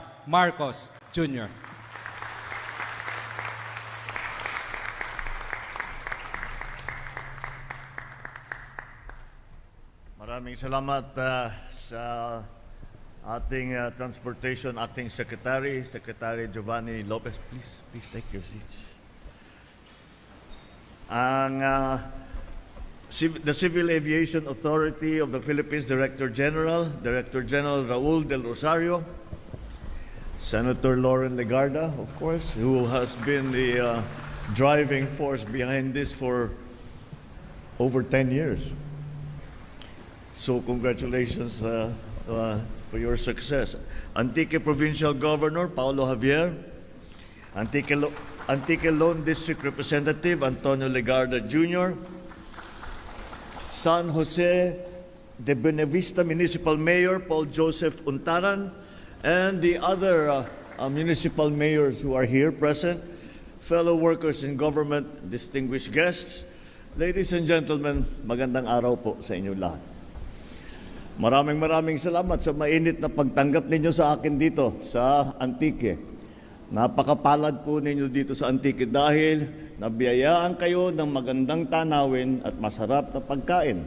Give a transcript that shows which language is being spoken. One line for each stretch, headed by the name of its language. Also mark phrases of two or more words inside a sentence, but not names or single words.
Filipino: Marcos Jr. Maraming salamat sa ating Transportation Acting Secretary, Secretary Giovanni Lopez.
English: Please take your seats. The Civil Aviation Authority of the Philippines Director General Raul Del Rosario, Senator Loren Legarda, of course, who has been the driving force behind this for over 10 years. So congratulations for your success. Antique Provincial Governor Paulo Javier, Antique Lone District Representative Antonio Legarda Jr., San Jose de Buenavista Municipal Mayor Paul Joseph Untaran, and the other municipal mayors who are here present, fellow workers in government, distinguished guests, ladies and gentlemen,
Filipino: magandang araw po sa inyo lahat. Maraming salamat sa mainit na pagtanggap ninyo sa akin dito sa Antique. Napakapalad po ninyo dito sa Antique dahil nabiyayaan kayo ng magandang tanawin at masarap na pagkain.